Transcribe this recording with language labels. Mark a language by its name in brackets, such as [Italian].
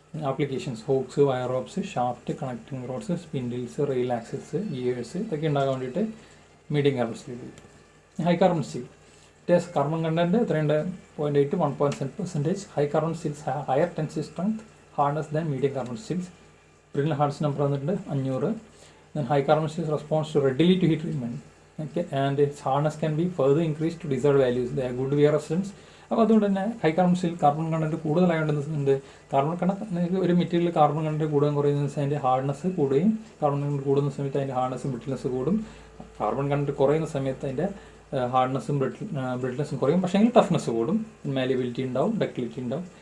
[Malayalam] Applications hoax, wire ropes, shaft, connecting roads, spindles, rail access, gears ഇതൊക്കെ ഉണ്ടാകാൻ വേണ്ടിയിട്ട് medium carbon steel. [English] High carbon steel it has carbon content 0.8 to 1.7%. High carbon steels higher tensile strength hardness than medium carbon steels. [Malayalam] Print hardness number വന്നിട്ടുണ്ട് 500. [English] Then high carbon steel responds to readily to heat treatment. Okay, and its hardness can be further increased to desired values. They are good wear resistance. [Malayalam] അപ്പോൾ അതുകൊണ്ട് തന്നെ high carbon steel carbon content കൂടുതലായതുകൊണ്ട് carbon content ഒരു material carbon content കൂടുകയും കുറയുന്ന അതിൻ്റെ hardness കൂടുകയും carbon content കൂടുന്ന സമയത്ത് അതിൻ്റെ ഹാർഡ്നസ്സും ബ്രിട്ടിൽനെസ് കൂടും. കാർബൺ കണ്ടൻറ്റ് കുറയുന്ന സമയത്ത് അതിൻ്റെ ഹാർഡ്നസ്സും ബ്രിട്ടിൽനെസ്സും കുറയും, പക്ഷേ എങ്കിൽ ടഫ്നെസ് കൂടും, മാലിയബിലിറ്റി ഉണ്ടാവും, ഡക്ടിലിറ്റി ഉണ്ടാവും.